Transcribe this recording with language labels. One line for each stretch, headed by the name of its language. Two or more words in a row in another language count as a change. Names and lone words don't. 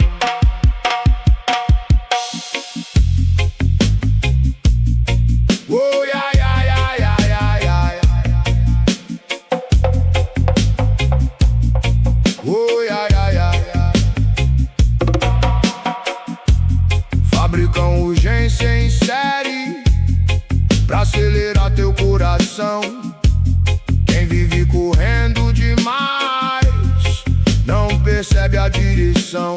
English: Oh, yeah, yeah, yeah, yeah, yeah, yeah, yeah. Oh, yeah, yeah, yeah, yeah.
Portuguese: Fabricam urgência em série pra acelerar teu coração. Quem vive correndo demais não percebe a direção.